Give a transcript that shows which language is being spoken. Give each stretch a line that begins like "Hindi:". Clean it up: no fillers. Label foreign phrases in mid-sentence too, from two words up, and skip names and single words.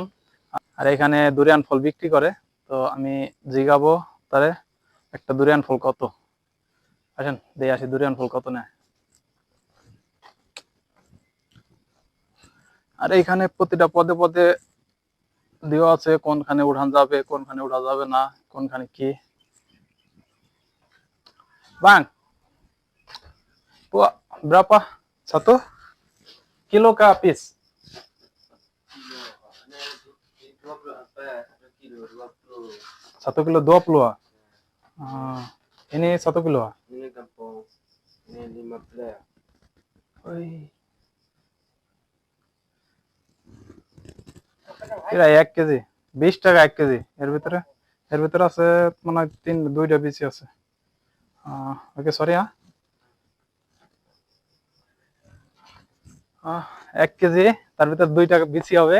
Bangla: আর এখানে দুরিয়ান ফল বিক্রি করে, তো আমি জিগাবো তারে একটা দুরিয়ান ফল কত। আসেন দিয়ে আসি দুরিয়ান ফল কত নেয়। আর এইখানে প্রতিটা পদে পদে দেওয়া আছে কোনখানে উঠান যাবে, কোনখানে উঠা যাবে না, কোনখানে কি।
Malay: Bang, berapa satu kilo ke piece? 1 kilo 20 ah. Ini 1 kilo ah. Ini kampung, ini 15.
Bangla: Oi. এরা 1 কেজি 20 টাকা 1 কেজি। এর ভিতরে আছে মানে 2টা বিচি আছে।
English: Okay sorry.
Bangla: 1 কেজি, তার ভিতর 2টা বিচি হবে।